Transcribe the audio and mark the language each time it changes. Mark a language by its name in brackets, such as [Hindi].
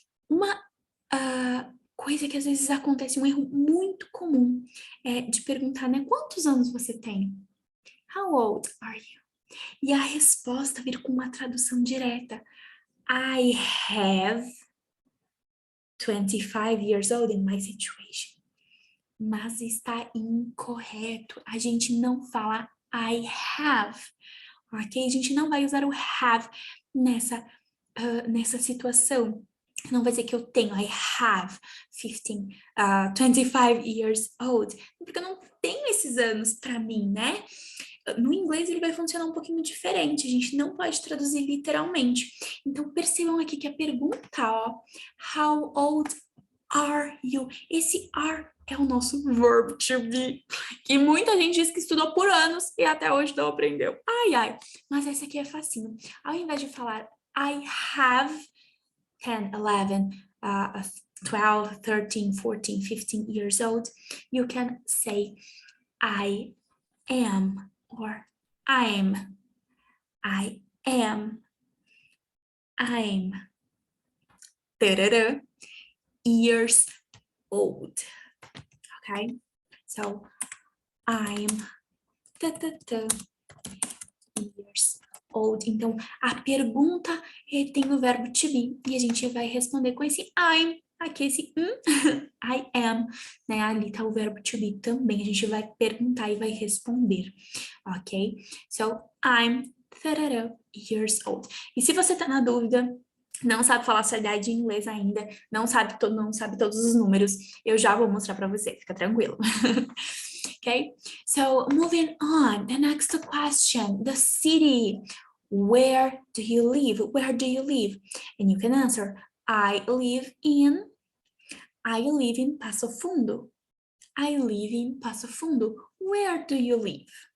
[Portuguese] Uma coisa que às vezes acontece, um erro muito comum, é de perguntar, né? Quantos anos você tem? [English] How old are you? [Portuguese] E a resposta vir com uma tradução direta. [English] I have 25 years old in my situation. [Portuguese] Mas está incorreto. A gente não fala [English] I have, [Portuguese] ok? A gente não vai usar o have nessa situação. Não vai dizer que eu tenho, [English] I have 25 years old, [Portuguese] porque eu não tenho esses anos para mim, né? No inglês ele vai funcionar um pouquinho diferente, a gente não pode traduzir literalmente. Então percebam aqui que a pergunta, ó, [English] how old are you? [Portuguese] Esse are é o nosso verb to be, que muita gente diz que estudou por anos e até hoje não aprendeu. Ai, ai, mas essa aqui é facinho. Ao invés de falar [English] I have 10, 11, 12, 13, 14, 15 years old, you can say I am or I'm. I am. I'm. Years old. Okay? So I'm years old. [Portuguese] Então, a pergunta tem o verbo to be e a gente vai responder com esse I'm. Aqui esse [English] I am, [Portuguese] né? Ali tá o verbo to be também. A gente vai perguntar e vai responder, ok? [English] So, I'm years old. [Portuguese] E se você tá na dúvida, não sabe falar sua idade em inglês ainda, não sabe todos os números, eu já vou mostrar para você, fica tranquilo. [English] Okay, so moving on, the next question, the city. Where do you live? Where do you live? And you can answer, I live in Passo Fundo. I live in Passo Fundo. Where do you live?